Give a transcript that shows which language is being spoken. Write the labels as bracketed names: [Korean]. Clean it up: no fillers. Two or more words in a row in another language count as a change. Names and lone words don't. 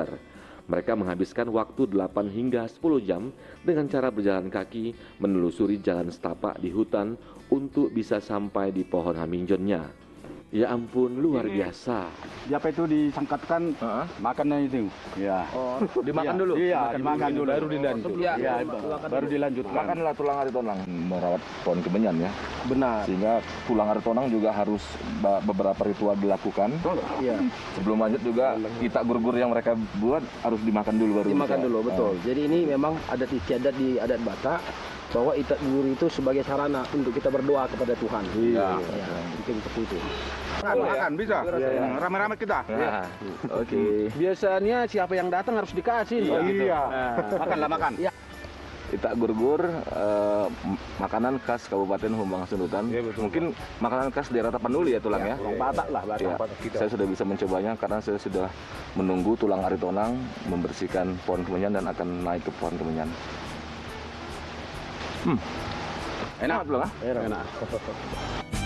[Indonesian] Mereka menghabiskan waktu 8 hingga 10 jam dengan cara berjalan kaki menelusuri jalan setapak di hutan untuk bisa sampai di pohon haminjonnya. Ya ampun, luar biasa. Apa itu disangkatkan makannya itu. Ya. Oh, dimakan dulu. Iya, dimakan dulu. Baru dilanjut. Iya, baru dilanjutkan. Makanlah tulang ari tonang. Merawat pohon kemenyan ya. Benar. Sehingga tulang ari tonang juga harus beberapa ritual dilakukan. Iya. Sebelum lanjut juga itak gurgur yang mereka buat harus dimakan dulu baru. Dimakan bisa. dulu, betul. Jadi ini memang adat istiadat di adat Batak bahwa itak gurgur itu sebagai sarana untuk kita berdoa kepada Tuhan. Iya. Ya, mungkin seperti itu. Makan bisa. Rame-rame kita. Nah, oke. Biasanya siapa yang datang harus dikasih. Iya. Makanlah makan. Itak gurgur makanan khas Kabupaten Humbang Sundutan. Iya, betul, Mungkin makanan khas daerah Tapanuli ya tulang ya. Batak lah, Ya, saya sudah bisa mencobanya karena saya sudah menunggu tulang ari tonang membersihkan pohon kemenyan dan akan naik ke pohon kemenyan. Enak. Belum ah? Enak.